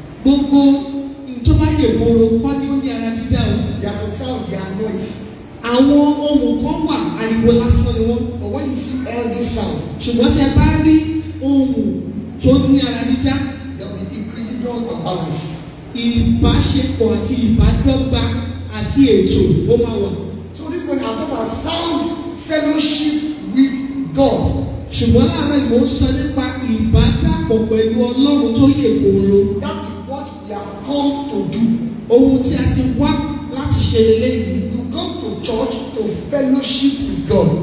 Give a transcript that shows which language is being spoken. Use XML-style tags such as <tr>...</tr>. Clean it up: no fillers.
<yo>Gbogbo tó bá yè kooro kọ́ ni ó ní ara dídá o.</yo> <en>There are some sound, they are noise.</en> <yo>Àwọn ohun kan wà ariwo lásán ni wọ́n.</yo> <en>But when you see healthy sound,</en> <yo>Ṣùgbọ́n tí a bá rí ohun tó ní ara dídá,</yo> <en>there will be equilibrium and balance.</en> <yo>ìbáṣepọ̀ àti ìbádọ́gba àti ètò ó máa wà.</yo> <en>So this morning I'm talking about sound fellowship with God.</en> <yo>Ṣùgbọ́n láàárọ̀ ìmọ̀ ń sọ nípa ìbádàpọ̀ pẹ̀lú Ọlọ́run tó yè kooro.</yo> <en>That is what we have come to do.</en> <yo>Ohun tí a ti wá láti ṣe lélẹ́yìn.</yo> <en>You come to church to fellowship with God.</en>